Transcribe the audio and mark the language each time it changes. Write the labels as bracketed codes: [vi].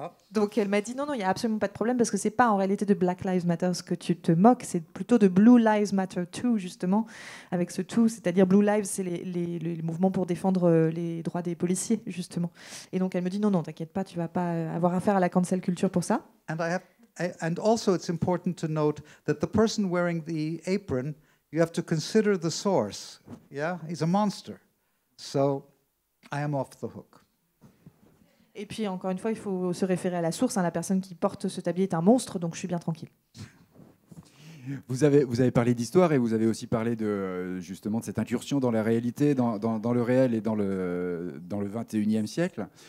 [fr] Donc elle m'a dit non, il n'y a absolument pas de problème parce que c'est pas en réalité de Black Lives Matter ce que tu te moques, c'est plutôt de Blue Lives Matter too, justement, avec ce tout, c'est-à-dire Blue Lives, c'est les mouvements pour défendre les droits des policiers, justement. Et donc elle me dit non, t'inquiète pas, tu vas pas avoir affaire à la cancel culture pour ça. [en] And also it's important to note that the person wearing the apron, you have to consider the source. Yeah, he's a monster. So I am off the hook. [fr] Et puis, encore une fois, il faut se référer à la source. La personne qui porte ce tablier est un monstre, donc je suis bien tranquille. Vous avez parlé d'histoire et vous avez aussi parlé justement de cette incursion dans la réalité, dans le réel et dans le 21e siècle.